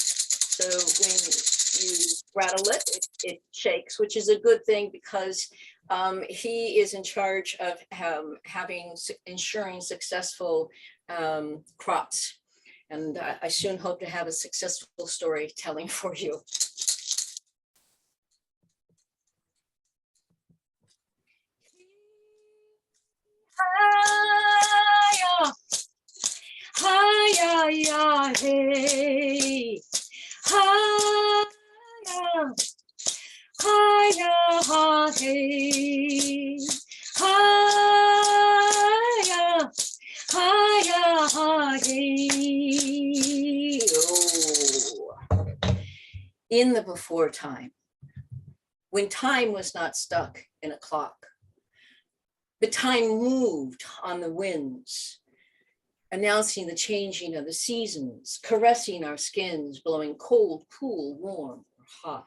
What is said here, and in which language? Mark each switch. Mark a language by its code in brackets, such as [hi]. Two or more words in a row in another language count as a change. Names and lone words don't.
[en] So when you rattle it, it shakes, which is a good thing because he is in charge of ensuring successful crops. And I soon hope to have a successful storytelling for you. Hi-ya, hi-ya, hey. Hi-ya, hi-ya, ha, hey. Hi-ya, hi-ya, ha, hey. Oh. in the before time, when time was not stuck in a clock, but time moved on the winds, announcing the changing of the seasons, caressing our skins, blowing cold, cool, warm, or hot.